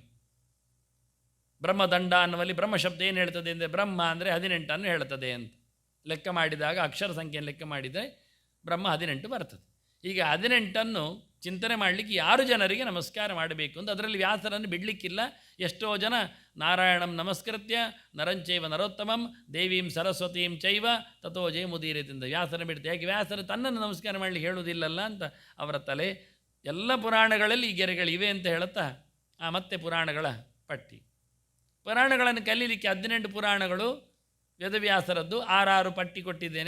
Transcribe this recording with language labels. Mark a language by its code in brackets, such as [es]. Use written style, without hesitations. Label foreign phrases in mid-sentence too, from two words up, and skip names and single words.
[kn] ಬ್ರಹ್ಮದಂಡ ಅನ್ನುವಲ್ಲಿ ಬ್ರಹ್ಮಶಬ್ದ ಏನು ಹೇಳ್ತದೆ ಅಂದರೆ ಬ್ರಹ್ಮ ಅಂದರೆ 18 ಹೇಳ್ತದೆ ಅಂತ. ಲೆಕ್ಕ ಮಾಡಿದಾಗ ಅಕ್ಷರ ಸಂಖ್ಯೆಯನ್ನು ಲೆಕ್ಕ ಮಾಡಿದರೆ ಬ್ರಹ್ಮ 18 ಬರ್ತದೆ. ಈಗ 18 ಚಿಂತನೆ ಮಾಡಲಿಕ್ಕೆ 6 ಜನರಿಗೆ ನಮಸ್ಕಾರ ಮಾಡಬೇಕು ಅಂತ. ಅದರಲ್ಲಿ ವ್ಯಾಸರನ್ನು ಬಿಡಲಿಕ್ಕಿಲ್ಲ. ಎಷ್ಟೋ ಜನ [sa] ನಾರಾಯಣಂ ನಮಸ್ಕೃತ್ಯ ನರಂಚೈವ ನರೋತ್ತಮಂ ದೇವೀಂ ಸರಸ್ವತೀಂ ಚೈವ ತಥೋ ಜಯಮುದೀರದಿಂದ [kn] ವ್ಯಾಸರನ್ನು ಬಿಡ್ತೆ. ಯಾಕೆ? ವ್ಯಾಸರು ತನ್ನನ್ನು ನಮಸ್ಕಾರ ಮಾಡಲಿಕ್ಕೆ ಹೇಳುವುದಿಲ್ಲಲ್ಲ ಅಂತ ಅವರ ತಲೆ. ಎಲ್ಲ ಪುರಾಣಗಳಲ್ಲಿ ಈ ಗೆರೆಗಳಿವೆ ಅಂತ ಹೇಳುತ್ತಾ ಮತ್ತೆ ಪುರಾಣಗಳ ಪಟ್ಟಿ. ಪುರಾಣಗಳನ್ನು ಕಲೀಲಿಕ್ಕೆ 18 ಪುರಾಣಗಳು ವೇದವ್ಯಾಸರದ್ದು, 6 ಪಟ್ಟಿ ಕೊಟ್ಟಿದ್ದೇನೆ.